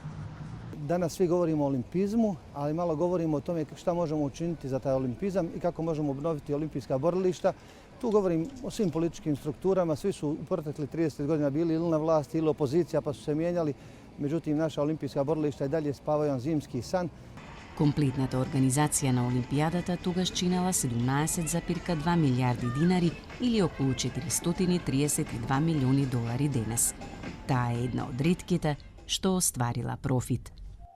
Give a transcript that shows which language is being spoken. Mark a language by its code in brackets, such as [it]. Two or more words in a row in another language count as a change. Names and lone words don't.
[bs] Danas svi govorimo o olimpizmu, ali malo govorimo o tome šta možemo učiniti za taj olimpizam i kako možemo obnoviti olimpijska borilišta. Tu govorim o svim političkim strukturama, svi su u proteklih 30 godina bili ili na vlasti ili opozicija pa su se mijenjali. Međutim, naša olimpijska borilišta i dalje spavaju zimski san. [mk] Комплетната организација на Олимпијадата тогаш чинела 17,2 милиарди динари или околу 432 милиони долари денес. Таа е една од ретките што остварила профит.